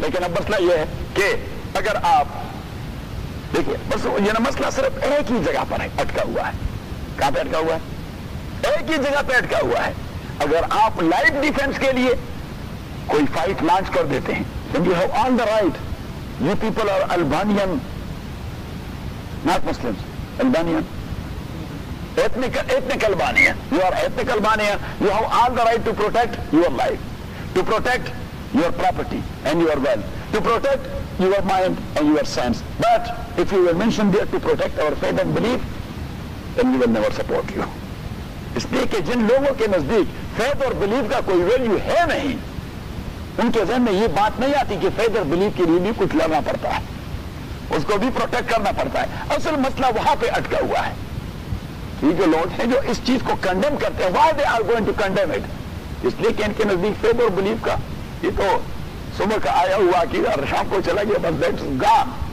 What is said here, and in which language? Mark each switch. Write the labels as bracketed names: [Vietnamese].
[Urdu] لیکن اب مسئلہ یہ ہے کہ اگر آپ دیکھیے, بس یہ نا مسئلہ صرف ایک ہی جگہ پر ہے, اٹکا ہوا ہے. کہاں پہ اٹکا ہوا ہے؟ ایک ہی جگہ پہ اٹکا ہوا ہے. اگر آپ لائف ڈیفینس کے لیے کوئی فائٹ لانچ کر دیتے ہیں, [English] You have all the right. You people are Albanian, not Muslim, Albanian, ethnic Albania, you are ethnic Albania, you have all the right to protect your life, to protect your property and your wealth, to protect your mind and your sense. But if you will mention there to protect our faith and belief, then we will never support you. [Urdu] اس لیے کہ جن لوگوں کے نزدیک faith اور belief کا کوئی value ہے نہیں, ان کے ذہن میں یہ بات نہیں آتی کہ faith اور belief کے لیے بھی کچھ لڑنا پڑتا ہے, اس کو بھی protect کرنا پڑتا ہے. اصل مسئلہ وہاں پہ اٹکا ہوا ہے. جو لوگ ہیں جو اس چیز کو کنڈیم کرتے ہیں, [English] why they are going to condemn it, [Urdu] اس لیے کہ ان کے نزدیک فیتھ اور بلیف کا یہ تو صبح کا آیا ہوا عقیدہ اور شام کو چلا گیا, بس [English] That's gone.